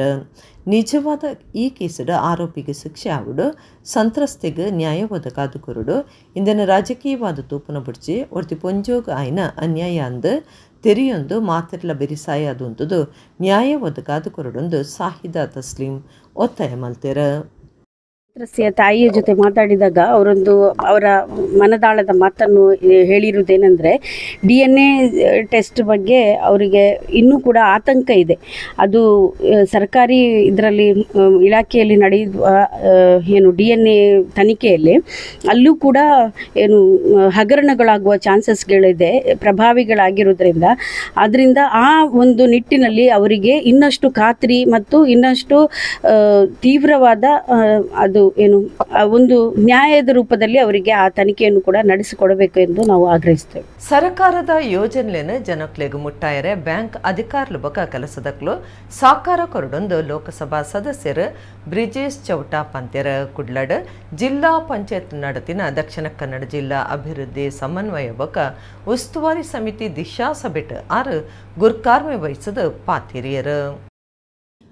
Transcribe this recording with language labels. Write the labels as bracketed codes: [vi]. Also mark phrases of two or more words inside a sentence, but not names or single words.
[tcy] ನಿಜವಾದ ಈ ಕೇಸದ ಆರೋಪಿಗೆ ಶಿಕ್ಷೆ ಆವುಡು ಸಂತ್ರಸ್ತೆಗೆ ನ್ಯಾಯ ಒದಗಾದು ಕೊರುಡು ಇಂದಿನ ರಾಜಕೀಯವಾದ ತೂಪುನ ಬುಡ್ಚಿ ಒರ್ತಿ ಪೊಂಜೋಗ ಆಯ್ನ ಅನ್ಯಾಯ ಅಂದು ತೆರಿಯೊಂದು ಮಾತಿರ್ಲ ಬೆರಿಸಾಯ ಅದು ಅಂತದು ನ್ಯಾಯ ಒದಗಾದು ಕೊರುಡೊಂದು ಶಾಹಿದಾ ತಸ್ಲಿಂ ಒತ್ತಾಯ ಮಲ್ತೆರ. [kn] ತಾಯಿಯ ಜೊತೆ ಮಾತಾಡಿದಾಗ ಅವರ ಮನದಾಳದ ಮಾತನ್ನು ಹೇಳಿರುವುದೇನೆಂದರೆ [en] DNA test [kn] ಬಗ್ಗೆ ಅವರಿಗೆ ಇನ್ನೂ ಕೂಡ ಆತಂಕ ಇದೆ. ಅದು ಸರ್ಕಾರಿ ಇದರಲ್ಲಿ ಇಲಾಖೆಯಲ್ಲಿ ನಡೆಯುವ ಏನು DNA ತನಿಖೆಯಲ್ಲಿ ಅಲ್ಲೂ ಕೂಡ ಏನು ಹಗರಣಗಳಾಗುವ ಚಾನ್ಸಸ್ಗಳಿದೆ ಪ್ರಭಾವಿಗಳಾಗಿರೋದ್ರಿಂದ. ಆದ್ದರಿಂದ ಆ ಒಂದು ನಿಟ್ಟಿನಲ್ಲಿ ಅವರಿಗೆ ಇನ್ನಷ್ಟು ಖಾತ್ರಿ ಮತ್ತು ಇನ್ನಷ್ಟು ತೀವ್ರವಾದ ಅದು ಏನು ಒಂದು ನ್ಯಾಯದ ರೂಪದಲ್ಲಿ ಅವರಿಗೆ ಆ ತನಿಖೆಯನ್ನು ಕೂಡ ನಡೆಸಿಕೊಡಬೇಕು ಎಂದು ನಾವು ಆಗ್ರಹಿಸ್ತೇವೆ. [tcy] ಸರ್ಕಾರದ ಯೋಜನೆಯನ್ನು ಜನಕ್ಲೆಗು ಮುಟ್ಟಾಯರೆ ಬ್ಯಾಂಕ್ ಅಧಿಕಾರುలు ಬಕ ಕೆಲಸದಕ್ಲು ಸಾಕಾರ ಕೊರಡೊಂದು ಲೋಕಸಭಾ ಸದಸ್ಯರು ಬ್ರಿಜೇಶ್ ಚೌಟಾ ಪಂತ್ಯರ ಕುಡ್ಲಡ್ ಜಿಲ್ಲಾ ಪಂಚಾಯತ್ ನಡತಿನ ದಕ್ಷಿಣ ಕನ್ನಡ ಜಿಲ್ಲಾ ಅಭಿವೃದ್ಧಿ ಸಮನ್ವಯ ಬಕ ಉಸ್ತುವಾರಿ ಸಮಿತಿ ದಿಶಾ ಸಭೆಟ್ ಆರು ಗುರ್ಕಾರ್ಮೆ ವಹಿಸದ ಪಾತಿರಿಯರು.